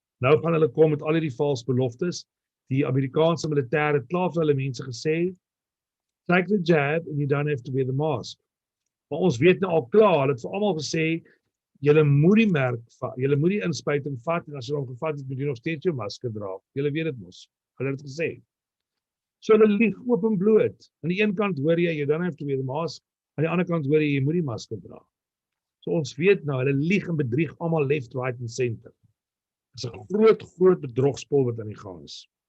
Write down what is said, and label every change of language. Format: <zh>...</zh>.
<af>Nou gaan hulle kom met al hierdie valse beloftes. Die Amerikaanse militêre het klaar vir hulle mense gesê,</af> <en>take the jab and you don't have to wear the mask.</en> <af>Maar ons weet nou al klaar, hulle het vir almal gesê, julle moet die merk vat, julle moet die inspuiting vat, en as jy hom gevat het, moet jy nog steeds jou masker dra. Julle weet dit mos. Hulle het gesê. So hulle lieg oop en bloot. Aan die een kant hoor jy,</af> <en>you don't have to wear the mask.</en> <af>Aan die ander kant hoor jy moet die masker dra. So ons weet nou, hulle lieg en bedrieg almal left, right en center. Dit is 'n groot bedrogspel wat aan die gang is.</af>